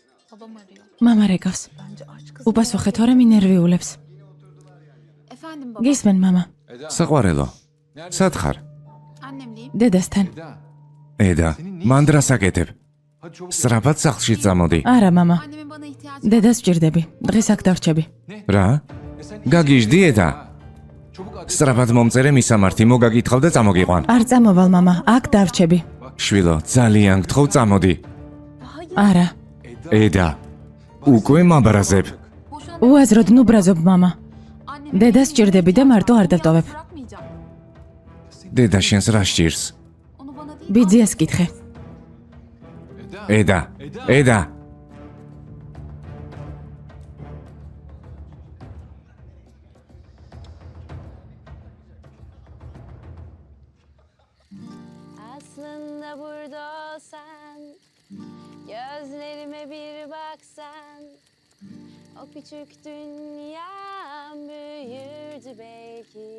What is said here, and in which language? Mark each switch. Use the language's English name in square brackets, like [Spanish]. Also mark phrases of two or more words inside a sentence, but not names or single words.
[Turkish] Babam arıyor. [Georgian] მამა რეკავს. უპასუხე თორემ ინერვიულებს. [Turkish] Efendim baba. [Georgian] გისმენ მამა. საყვარელო, სად ხარ? [Turkish] Annemleyim. [Georgian] დედასთან. ედა, მან დრას აკეთებ. [Turkish] Hadi çabuk. [Georgian] სწრაფად სახლში წამოდი. არა მამა. [Turkish] Annemin bana ihtiyacı var. [Georgian] დედას ვჭირდები. დღეს აქ დარჩები. რა? გაგიჟდი ედა? [Turkish] Çabuk hadi. [Georgian] სწრაფად მომწერე მისამართი, მოგაგითხავ და წამოგიყვან. არ წამოვალ მამა, აქ დარჩები. შვილო, ძალიან გთხოვ წამოდი. არა. ედა, უკვე მაბრაზებ. [Turkish] Boşuna [Georgian] უაზროდ ნუ ბრაზობ მამა. [Turkish] annemi [Georgian] დედას ჭირდები და მარტო არ დავტოვებ. [Turkish] bırakmayacağım. [Georgian] დედა შენს რა სჭირს? [Turkish] Onu bana değil. [Georgian] ბიძიას კითხე. ედა, ედა. [Turkish] Aslında burada olsan, gözlerime bir baksan, o küçük dünyam büyürdü belki.